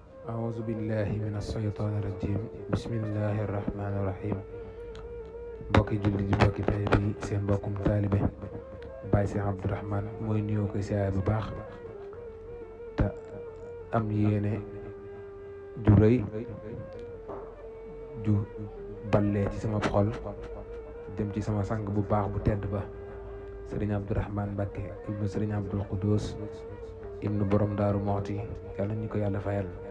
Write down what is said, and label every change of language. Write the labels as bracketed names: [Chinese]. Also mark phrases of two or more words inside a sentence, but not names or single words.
[Arabic] أعوذ بالله من الشيطان الرجيم بسم الله الرحمن الرحيم [Wolof] mbokki julli ji mbokki taalibe yi seen mbokkum taalibe Baye Cheikh Abdourahmane mooy nuyoo koy siyaare bu baax te am yéene ju rëy ju ballee ci sama xol jëm ci sama sang bu baax bu tedd ba Serigne Abdourahmane Mbacké ibnu Serigne Abdoul Khoudous ibnu borom Daaru Moxti yàlla ñu ko yàlla fayal